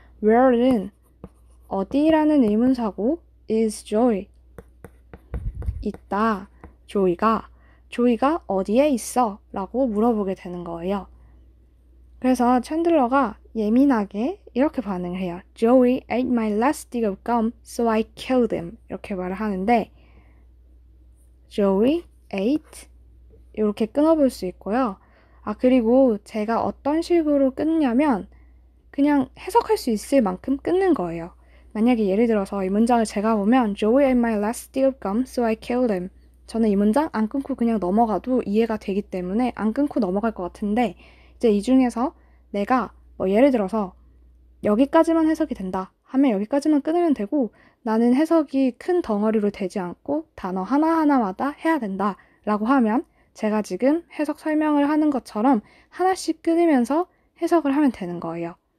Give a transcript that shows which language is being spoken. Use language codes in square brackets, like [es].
[ko] Where는 어디라는 의문사고 is Joey 있다. 조이가 어디에 있어? 라고 물어보게 되는 거예요. 그래서 챈들러가 예민하게 이렇게 반응을 해요. [en] Joey ate my last stick of gum, so I killed him. [ko] 이렇게 말을 하는데 [en] Joey ate [ko] 이렇게 끊어볼 수 있고요. 그리고 제가 어떤 식으로 끊냐면 그냥 해석할 수 있을 만큼 끊는 거예요. 만약에 예를 들어서 이 문장을 제가 보면 [en] Joey ate my last stick of gum, so I killed him. [ko] 저는 이 문장 안 끊고 그냥 넘어가도 이해가 되기 때문에 안 끊고 넘어갈 것 같은데 이제 이 중에서 내가 예를 들어서 여기까지만 해석이 된다 하면 여기까지만 끊으면 되고 나는 해석이 큰 덩어리로 되지 않고 단어 하나하나마다 해야 된다 라고 하면 제가 지금 해석 설명을 하는 것처럼 하나씩 끊으면서 해석을 하면 되는 거예요.